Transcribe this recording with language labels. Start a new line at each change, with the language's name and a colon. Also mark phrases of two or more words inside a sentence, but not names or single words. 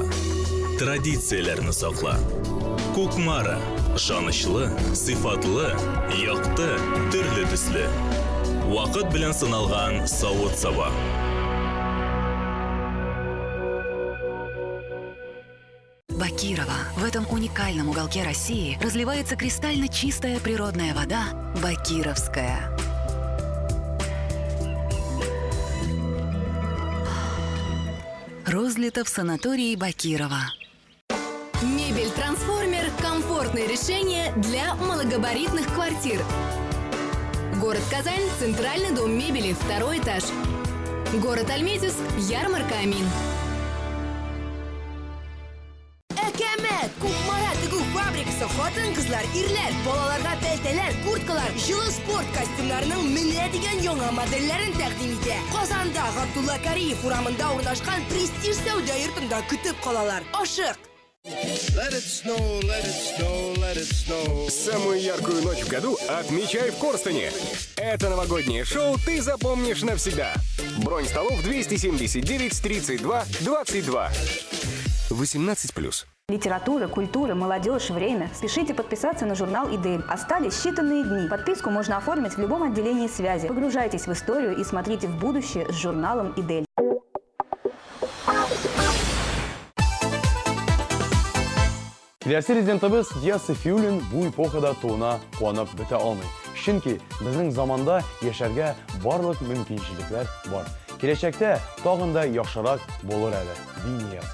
Tatar: Традицияләрне сакла. Кукмара, ышанычлы, сыйфатлы, якты, төрле төсле. Вакыт белән сыналган савыт-саба.
Russian: Бакирова. В этом уникальном уголке России разливается кристально чистая природная вода Бакировская. Розлито в санатории Бакирова. Мебель-трансформер – комфортное решение для малогабаритных квартир. Город Казань, Центральный дом мебели, 2-й этаж. Город Альметьевск, ярмарка Амин.
Tatar: Әкәмәт, Кукмара тегү фабрикасы хатын-кызлар, ирләр, балаларга пәлтәләр, курткалар, җылы спорт костюмнарының менә дигән яңа модельләрен тәкъдим итә. Казанда Габдулла Кариев урамында урнашкан престиж сәүдә йортында көтеп калалар. Ашык!
English: Let it snow, let it snow, let it snow.
Russian: Самую яркую ночь в году отмечай в Корстоне. Это новогоднее шоу ты запомнишь навсегда. Бронь столов 279 32 22. 18+. Литература, культура, молодежь, время. Спешите подписаться на журнал «Идель». Остались считанные дни. Подписку можно оформить в любом отделении связи. Погружайтесь в историю и смотрите в будущее с журналом «Идель».
Tatar: Киләсе резидентыбыз Дия Сафиуллин бу эпохада туына куанып бетә алмый. Чөнки безнең заманда яшәргә барлык мөмкинчелекләр бар. Киләчәктә тагын да яхшырак булыр әле, ди ният.